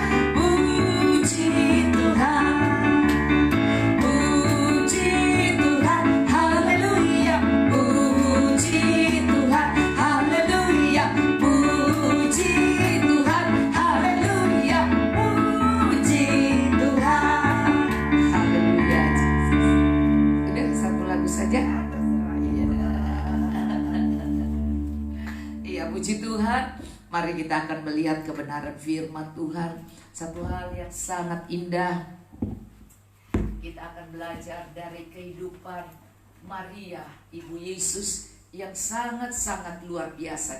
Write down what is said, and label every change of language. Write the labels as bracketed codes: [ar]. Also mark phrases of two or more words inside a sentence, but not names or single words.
[id] Puji Tuhan, puji Tuhan, haleluya. Puji Tuhan, haleluya. Puji Tuhan, haleluya. Puji Tuhan, haleluya. Udah satu lagu saja. Puji Tuhan. Mari kita akan melihat kebenaran firman Tuhan. Satu hal yang sangat indah, kita akan belajar dari kehidupan Maria, Ibu Yesus, yang sangat-sangat luar biasa.